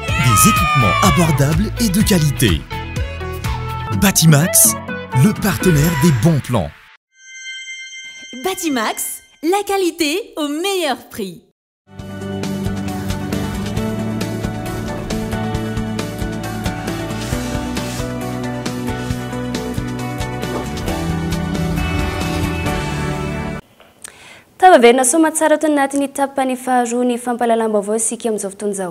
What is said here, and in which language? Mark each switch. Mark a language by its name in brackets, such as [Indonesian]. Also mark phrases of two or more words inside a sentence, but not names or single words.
[French] des équipements abordables et de qualité. Batimax, le partenaire des bons plans. Batimax, la qualité au meilleur prix. [Malagasy] Averina somatsara to anatin'ny tapany faharoa ny fampalalam-baovao isika amin'izao fotoan'izao.